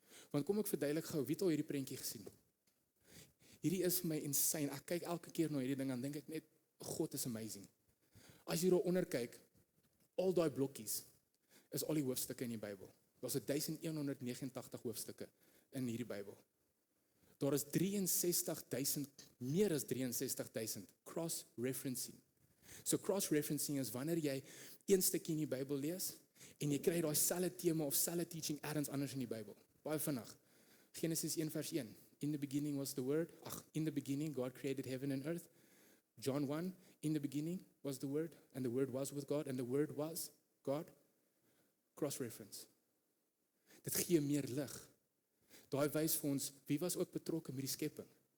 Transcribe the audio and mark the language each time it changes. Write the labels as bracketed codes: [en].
[af] Want kom ek verduidelik gou, wie het al hierdie prentjie gesien? Hierdie is vir my insane. Ek kyk elke keer na hierdie ding, dan dink ek net, God is amazing. As jy daaronder kyk, al daai blokkies is al die hoofstukke in die Bybel. Daar's 1189 hoofstukke in hierdie Bybel. Daar is 63.000, meer as 63.000 cross-referencing. So cross-referencing is wanneer jy een stukkie in die Bybel lees, en jy kry daai selfde tema of selfde teaching ergens anders in die Bybel. Baie vinnig. Genesis 1 vers 1. [en] In the beginning was the word. In the beginning God created heaven and earth. John 1. In the beginning was the word, and the word was with God, and the word was God. [af] Cross-reference. Dit gee meer lig. Daai wys vir ons, wie was ook betrokke met die skepping?